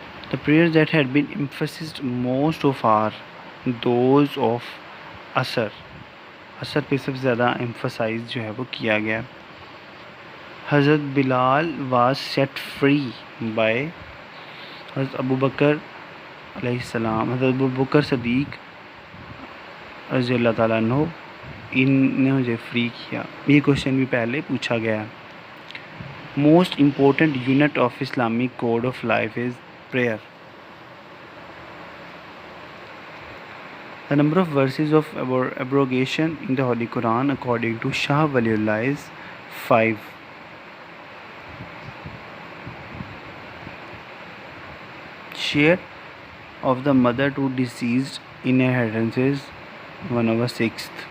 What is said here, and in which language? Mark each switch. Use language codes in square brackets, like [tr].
[en] The prayers that had been emphasized most of are those of Asr. [ur] عصر پہ سب سے زیادہ emphasize جو ہے وہ کیا گیا. حضرت بلال [en] was set free by [ur] حضرت ابو بکر علیہ السلام. حضرت ابو بکر صدیق رضی اللہ تعالیٰ عنہ ان نے مجھے فری کیا. یہ کوشچن بھی پہلے پوچھا گیا. [en] Most important unit of Islamic code of life is prayer. The number of verses of abrogation in the Holy Quran according to Shah Waliullah is 5. Share of the mother to deceased inheritance is 1/6.